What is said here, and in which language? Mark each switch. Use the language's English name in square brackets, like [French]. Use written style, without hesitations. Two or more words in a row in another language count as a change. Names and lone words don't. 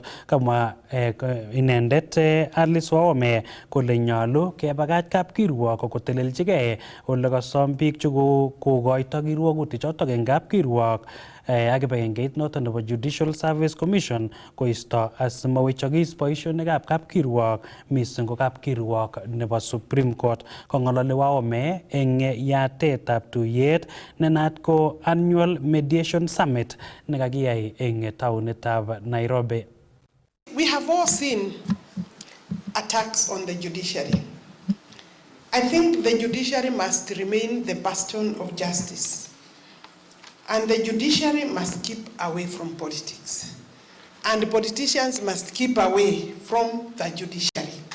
[Kalenjin] Kamwa inendet Alice Wahome kole nyolu kebakach kapkirwok koteleljigei ole kasom biik chekokoito kirwogutik chotok eng kapkirwok ak kibagengeit noton nebo Judicial Service Commission koisto asimawechokis boisionikab kapkirwok mising ko kapkirwok nebo Supreme Court. Kong'ololi Wahome eng yatetab tuyet nenaat ko Annual Mediation Summit nekakiyai eng taonitab Nairobi. [English] We have all seen attacks on the judiciary. I think the judiciary must remain the bastion of justice. And the judiciary must keep away from politics. And politicians must keep away from the judiciary.